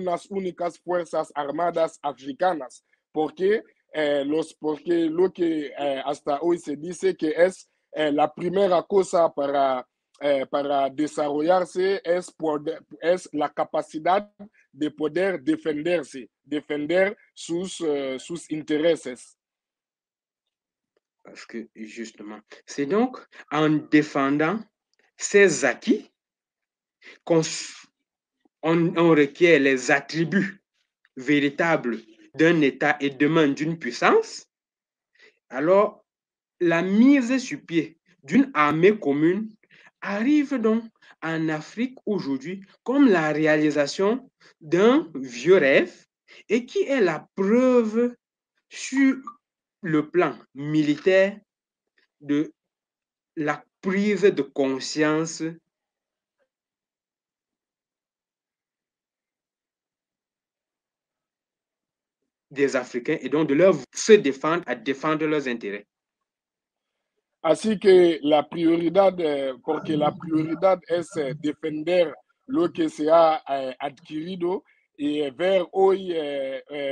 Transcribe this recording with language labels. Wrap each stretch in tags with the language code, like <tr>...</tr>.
<es>únicas fuerzas armadas africanas, porque lo que hasta hoy se dice que es la primera cosa para desarrollarse es la capacidad de poder defender sus intereses.</es> <fr>Parce que justement, c'est donc en défendant ces acquis qu'on requiert les attributs véritables d'un État et demain d'une puissance. Alors, la mise sur pied d'une armée commune arrive donc en Afrique aujourd'hui comme la réalisation d'un vieux rêve et qui est la preuve sur le plan militaire de la prise de conscience des Africains et donc de leur se défendre à défendre leurs intérêts.</fr> <es>Así que la prioridad, porque la prioridad es defender lo que se ha adquirido y ver hoy el</es>